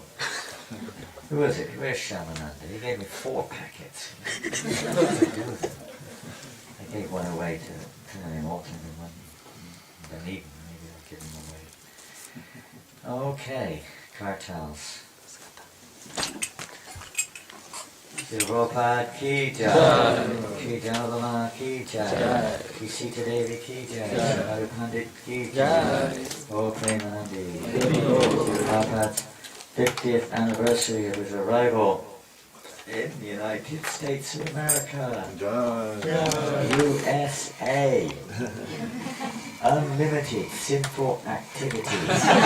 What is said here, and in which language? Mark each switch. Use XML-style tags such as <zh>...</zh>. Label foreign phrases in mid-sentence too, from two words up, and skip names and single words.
<en>Who is it? Where's Shamananda? He gave me 4 packets. I gave one away to him, alternate one. Maybe I'll give them away. Okay, cartels.</en> <hi>प्रभुपाद की जय, की जाह्नवा की जय, की सीता देवी की जय, मधु पंडित की जय, प्रोग्राम.</hi> <en>Prabhupada's 50th anniversary of his arrival in the United States of America, USA. Unlimited sinful activities.</en>